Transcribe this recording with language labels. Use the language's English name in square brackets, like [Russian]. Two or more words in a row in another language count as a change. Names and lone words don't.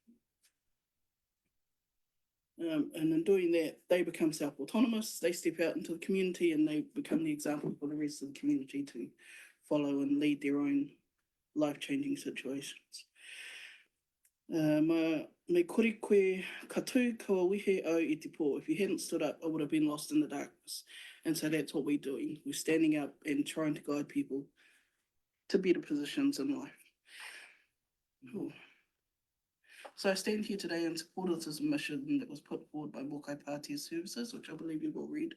[English] And in doing that, they become self-autonomous, they step out into the community and they become the example for the rest of the community to follow and lead their own life-changing situations. [Māori] Me kore koe katu kua wihe au I te pō. [English] If you hadn't stood up, I would have been lost in the darkness. And so that's what we're doing. We're standing up and trying to guide people to better positions in life. Ooh. So I stand here today in support of this mission that was put forward by Mokai Pātea Services, which I believe you've all read.